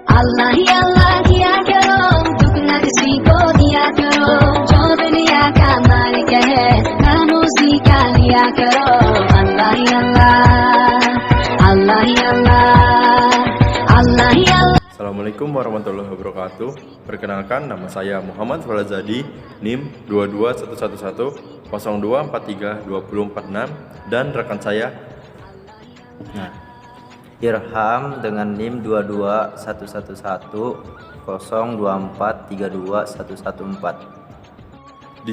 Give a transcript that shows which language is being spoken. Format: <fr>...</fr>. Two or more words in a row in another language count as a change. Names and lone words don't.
<hi>अल्लाह ही अल्लाह किया करो, दुख न किसी को दिया करो, जो दुनिया का मालिक है नाम उसी का लिया करो। अल्लाह ही अल्लाह, अल्लाह ही अल्लाह, अल्लाह ही अल्लाह।</hi> <ar>السلام عليكم ورحمة الله وبركاته.</ar> <id>Perkenalkan, nama saya Muhammad Falazadi, NIM 22111 0243 2046, dan rekan saya Irham dengan NIM 22111 02432114.</id>